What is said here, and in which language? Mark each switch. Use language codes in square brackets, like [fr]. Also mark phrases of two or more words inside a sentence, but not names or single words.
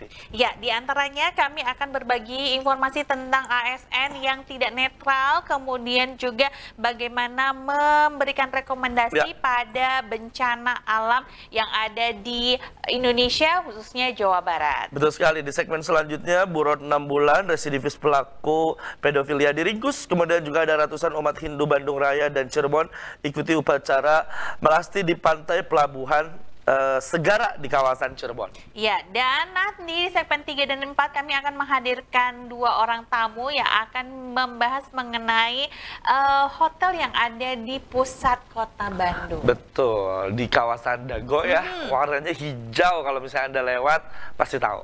[id] Ya, diantaranya kami akan berbagi informasi tentang ASN yang tidak netral, kemudian juga bagaimana memberikan rekomendasi pada bencana alam yang ada di Indonesia, khususnya Jawa Barat. Betul sekali, di segmen selanjutnya buron 6 bulan, residivis pelaku pedofilia diringkus, kemudian juga ada ratusan umat Hindu Bandung Raya dan Cirebon ikuti upacara melasti di pantai pelabuhan Segara di kawasan Cirebon. Ya, dan nanti di segmen 3 dan 4 kami akan menghadirkan 2 orang tamu yang akan membahas mengenai hotel yang ada di pusat kota Bandung. Betul, di kawasan Dago ya, warnanya hijau, kalau misalnya Anda lewat pasti tahu.